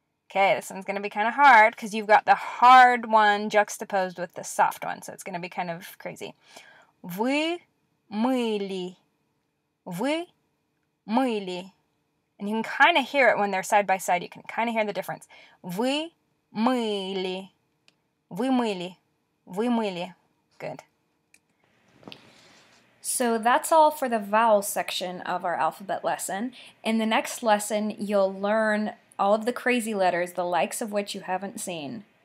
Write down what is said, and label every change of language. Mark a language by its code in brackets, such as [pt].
[en] Okay, this one's going to be kind of hard because you've got the hard one juxtaposed with the soft one, so it's going to be kind of crazy. [ru] Вы мыли. Вы мыли. [en] And you can kind of hear it when they're side by side. You can kind of hear the difference. [ru] Вы мыли. Вы мыли. Вы мыли. Good. [en] So that's all for the vowel section of our alphabet lesson. In the next lesson, you'll learn all of the crazy letters, the likes of which you haven't seen.